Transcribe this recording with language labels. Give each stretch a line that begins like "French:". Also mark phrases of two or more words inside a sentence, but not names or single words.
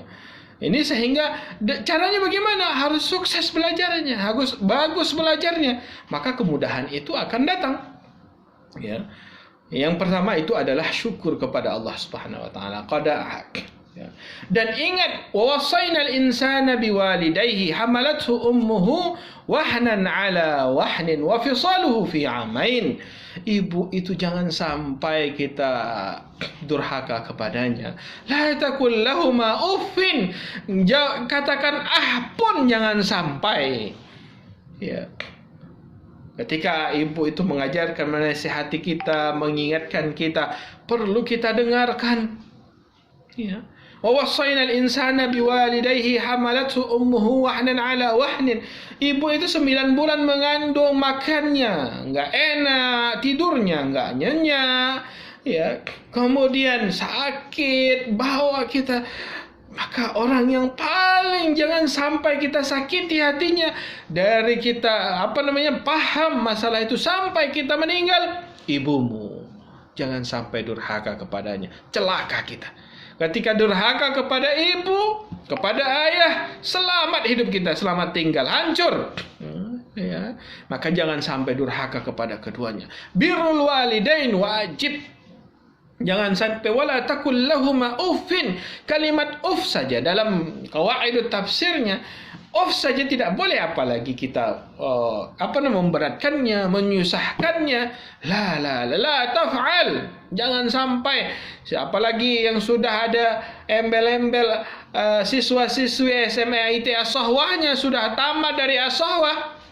Indonesian: Ini sehingga caranya bagaimana? Harus sukses belajarnya, harus bagus belajarnya. Maka kemudahan itu akan datang. Ya. Yang pertama itu adalah syukur kepada Allah
Arabic: سبحانه وتعالى.
Indonesian: Ya. Dan ingat,
Arabic: ووصينا الإنسان بوالديه حملته أمه وهنا على وهن وفصاله في عامين.
Indonesian: Ibu itu jangan sampai kita durhaka kepadanya.
Arabic: لا تقل لهما أف.
Indonesian: Katakan pun jangan sampai. Ya. Ketika ibu itu mengajarkan, menasihati kita, mengingatkan kita, perlu kita dengarkan. Ya.
Arabic: ووصينا الإنسان بوالديه حملته أمه وهنا على وهن.
Indonesian: Ibu itu 9 bulan mengandung, makannya enggak enak, tidurnya enggak nyenyak, ya. Kemudian sakit, bawa kita. Maka orang yang paling jangan sampai kita sakiti hatinya dari kita paham masalah itu sampai kita meninggal, ibumu. Jangan sampai durhaka kepadanya, celaka kita. Ketika durhaka kepada ibu, kepada ayah, selamat hidup kita, selamat tinggal, hancur. Ya. Maka jangan sampai durhaka kepada keduanya.
Arabic: بر الوالدين
Indonesian: wajib. Jangan sampai
Arabic: ولا تقل لهما أف.
Indonesian: Kalimat uff saja dalam qawaidut tafsirnya, uff saja tidak boleh, apalagi kita memberatkannya, menyusahkannya.
Arabic: لا تفعل.
Indonesian: Jangan sampai, apalagi yang sudah ada embel-embel siswa-siswi SMA ITS Sahwahnya sudah tamat dari as-sahwah.